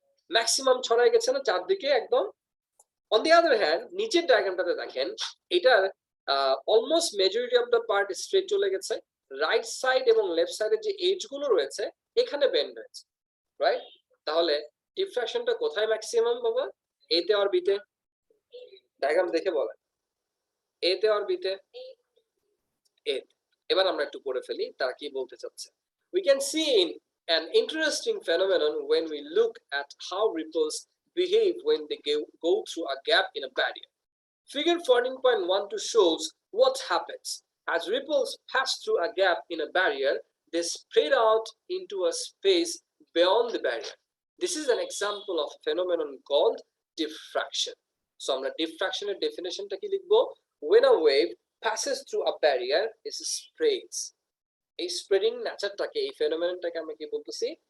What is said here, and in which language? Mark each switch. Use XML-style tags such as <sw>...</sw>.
<bn>Maximum ছড়াই গেছে না চারদিকে একদম।</bn> <en>on the other hand</en> <bn>নিচের ডায়াগ্রামটাতে দেখেন এটার</bn> <en>almost majority of the part straight</en> <bn>চলে গেছে, রাইট সাইড এবং লেফট সাইডের যে এজ গুলো রয়েছে এখানে বেন্ড হয়েছে, রাইট? তাহলে ডিফ্রাকশনটা কোথায় ম্যাক্সিমাম বাবা? এ তে আর বি তে? ডায়াগ্রাম দেখে বলেন, এ তে আর বি তে? এ। এবার আমরা একটু পড়ে ফেলি তারা কি বলতে চাচ্ছে।</bn> <en>We can see an interesting phenomenon when we look at how ripples behave when they go through a gap in a barrier. Figure 14.12 shows what happens. As ripples pass through a gap in a barrier, they spread out into a space beyond the barrier. This is an example of a phenomenon called diffraction.</en> <bn>So আমরা diffractionের definitionটা কি লিখবো?</bn> <en>When a wave passes through a barrier, it spreads.</en> <bn>এই spreading নেচারটাকে, এই ফেনোমেননটাকে আমরা কি বলতেছি?</bn>